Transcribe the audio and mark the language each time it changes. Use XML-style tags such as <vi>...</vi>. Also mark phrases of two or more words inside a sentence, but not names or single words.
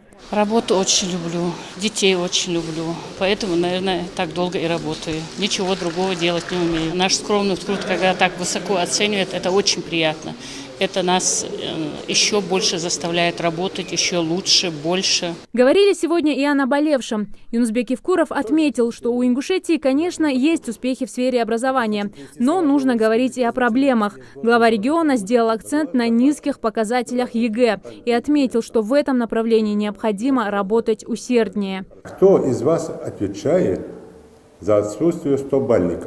<ru>Работу очень люблю, детей очень люблю, поэтому, наверное, так долго и работаю. Ничего другого делать не умею. Наш скромный труд, когда так высоко оценивают, это очень приятно. Это нас еще больше заставляет работать, еще лучше, больше. Говорили сегодня и о наболевшем. Юнусбек Евкуров отметил, что у Ингушетии, конечно, есть успехи в сфере образования, но нужно говорить и о проблемах. Глава региона сделал акцент на низких показателях ЕГЭ и отметил, что в этом направлении необходимо работать усерднее. Кто из вас отвечает за отсутствие 100-бальников?</ru>